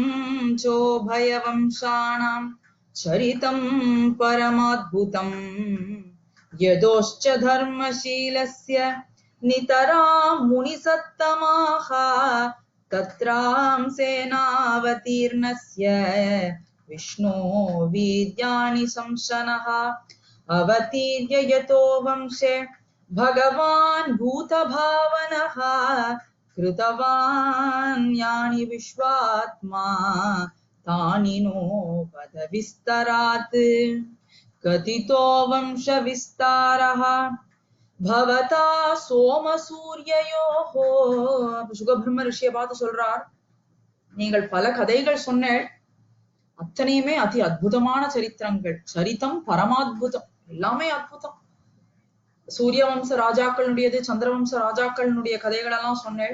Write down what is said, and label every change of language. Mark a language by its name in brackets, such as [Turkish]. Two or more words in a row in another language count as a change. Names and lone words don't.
[Sanskrit] चोभय वंश्यानां चरितं परमाद्भुतम् यदोश्च धर्मशीलस्य नितरां मुनिसत्तम तत्रां शेनावतीर्णस्य विष्णो वीर्याणि शंस नः अवतीर्य यदो वंशे भगवान् भूतभावनः कृतवान् यानि विश्वात्मा तानि नो वद विस्तरात् कथितो वंश विस्तारः भवता सोमसूर्ययोः. [Tamil] சுகபிரம்ம ரிஷியை பார்த்து சொல்றார், நீங்கள் பல கதைகள் சொன்னேள், அத்தனையுமே அதி அற்புதமான சரித்திரங்கள். [Sanskrit] चरितं परमाद्भुतम्, [Tamil] எல்லாமே அற்புதம். சூரியவம்ச ராஜாக்களுடையது, சந்திரவம்ச ராஜாக்களுடைய கதைகள் எல்லாம் சொன்னேன்.